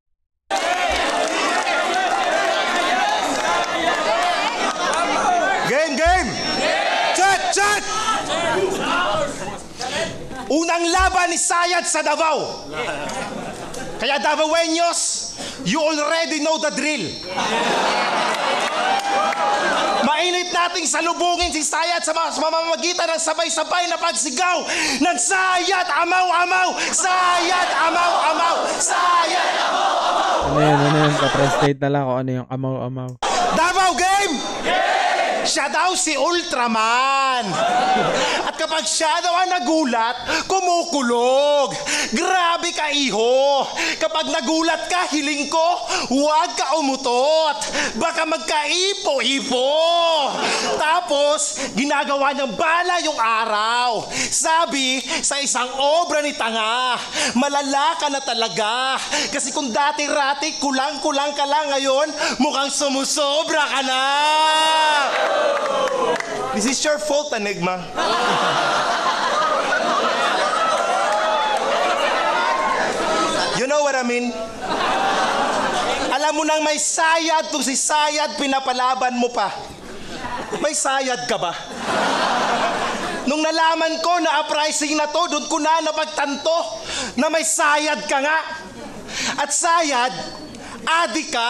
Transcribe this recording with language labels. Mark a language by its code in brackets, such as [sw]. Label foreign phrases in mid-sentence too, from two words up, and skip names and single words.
[tl] Game! Chat! Unang laban ni Sayad sa Davao. Kaya Davaoeños, [en] you already know the drill. [tl] Mainit nating salubungin si Sayad sa mamamagitan ng sabay-sabay na pagsigaw ng Sayad, amaw-amaw! Sayad, amaw-amaw! Sayad, amaw-amaw! Ano yun? Pa-translate na lang kung ano yung amaw-amaw. Davao Game! Siya daw si Ultraman. At kapag siya daw ang nagulat, kumukulog. Grabe ka, iho. Kapag nagulat ka, hiling ko, huwag ka umutot. Baka magkaipo-ipo. Tapos, ginagawa niyang bala yung araw. Sabi sa isang obra ni Tanga, malala ka na talaga. Kasi kung dati-rati, kulang-kulang ka lang ngayon, mukhang sumusobra ka na. [en] This is your fault, Enigma. You know what I mean? [tl] Alam mo nang may sayad, kung si Sayad pinapalaban mo pa. May sayad ka ba? Nung nalaman ko na uprising na to, doon ko na napagtanto na may sayad ka nga. At Sayad, adik ka.